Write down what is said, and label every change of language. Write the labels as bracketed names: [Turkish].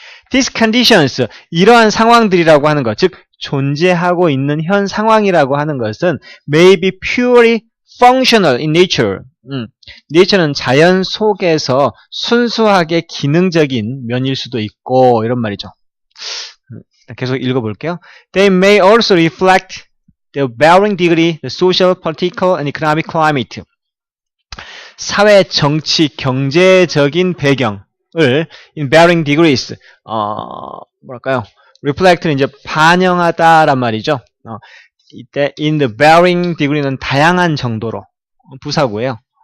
[English] These conditions, [Korean] 이러한 상황들이라고 하는 것, 즉 존재하고 있는 현 상황이라고 하는 것은 [English] may be purely functional in nature. [Korean] nature는 자연 속에서 순수하게 기능적인 면일 수도 있고 이런 말이죠. 계속 읽어볼게요. [English] They may also reflect the varying degree, the social, political, and economic climate. [Korean] 사회, 정치, 경제적인 배경을 [English] in varying degrees, [Korean] 뭐랄까요? reflect는 이제 반영하다란 말이죠. 이때 [English] in the varying degree [Korean] 는 다양한 정도로 부사고요.